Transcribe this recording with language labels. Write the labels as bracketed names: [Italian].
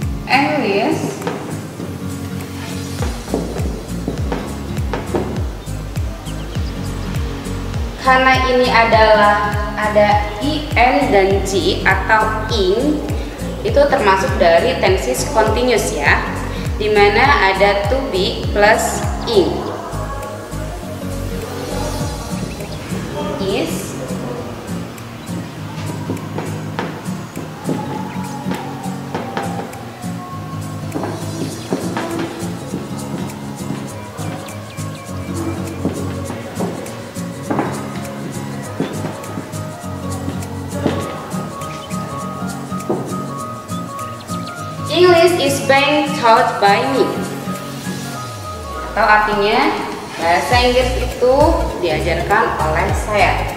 [Indonesian] English karena ini adalah ada in dan g atau ing, itu termasuk dari tenses continuous ya, dimana ada to be plus ing. [English] Is English is being taught by me. [Indonesian] Atau artinya bahasa Inggris itu diajarkan oleh saya.